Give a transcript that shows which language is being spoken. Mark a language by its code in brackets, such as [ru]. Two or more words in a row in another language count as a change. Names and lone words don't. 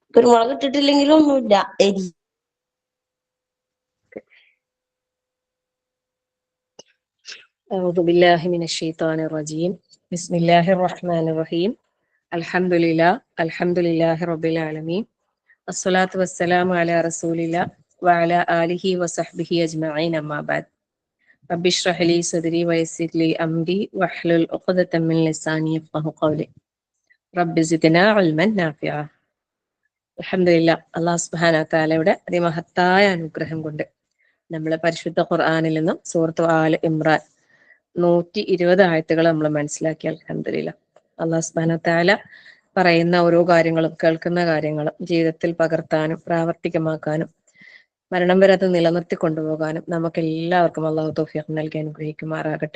[ml] കുരുമുളക് ഇട്ടിട്ടില്ലെങ്കിലും ഒന്നുമില്ല. എരി [ar] أعوذ بالله من الشيطان الرجيم بسم الله الرحمن الرحيم الحمد لله رب العالمين الصلاة والسلام على رسول الله وعلى آله وصحبه أجمعين أما بعد رب اشرح لي صدري ويسر لي أمري واحلل عقدة من لساني يفقهوا قولي رب زدنا علما نافعا. [ml] അൽഹംദുലില്ലാ, [ar] الله سبحانه وتعالى [ml] അതിമഹത്തായ അനുഗ്രഹം കൊണ്ട് നമ്മളെ പരിശുദ്ധ ഖുർആനിൽ നിന്നും സൂറത്ത് ആൽ ഇമ്രാൻ 120 ആയത്തുകൾ നമ്മൾ മനസ്സിലാക്കി. അൽഹംദുലില്ലാ, [ar] الله سبحانه وتعالى [ml] പറയുന്ന ഓരോ കാര്യങ്ങളും കേൾക്കുന്ന കാര്യങ്ങളും ജീവിതത്തിൽ പകർത്താനും പ്രാവർത്തികമാക്കാനും മരണം വരെ അത് നിലനിർത്തി കൊണ്ടുപോകാനും നമുക്ക് എല്ലാവർക്കും അല്ലാഹു തൗഫീഖ് നൽകി അനുഗ്രഹിക്കുമാറാകട്ടെ.